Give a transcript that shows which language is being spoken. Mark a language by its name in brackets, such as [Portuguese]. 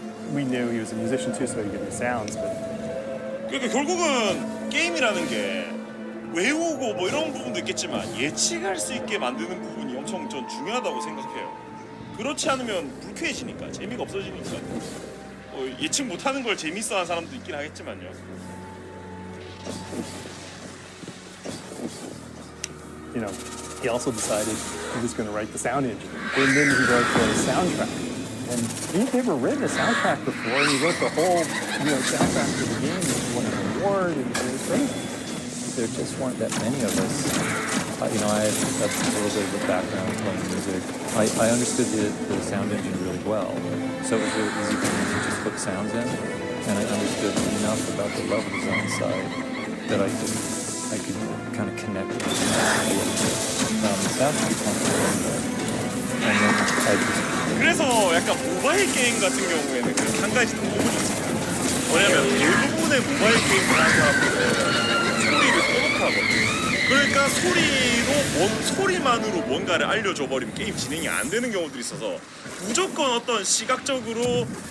[English] We knew he was a musician too, so he could do sounds, but [Korean] 그러니까 결국은 게임이라는 게 외우고 뭐 이런 부분도 있겠지만 예측할 수 있게 만드는 부분이 엄청 전 중요하다고 생각해요. 그렇지 않으면 불쾌해지니까 재미가 없어지니까 예측 못하는 걸 재밌어하는 사람도 있긴 하겠지만요. [English] you know, he also decided he was going to write the sound engine, and then he wrote the soundtrack. And he'd never written a soundtrack before, and he wrote the whole, soundtrack for the game, and he won an award, and it was crazy. There just weren't that many of us. I have a little bit of a background playing music. I understood the sound engine really well, so it was really easy for me to just put sounds in, and I understood enough about the level design side that I could kind of connect with it. It sounded pretty comfortable. And then I just [Korean] 그래서 약간 모바일 게임 같은 경우에는 한 가지 더 너무 좋습니다. 뭐냐면 대부분의 모바일 게임을 하는 사람들은 소리를 꺼놓고하거든요. 그러니까 소리만으로 뭔가를 알려줘 버리면 게임 진행이 안 되는 경우들이 있어서 무조건 어떤 시각적으로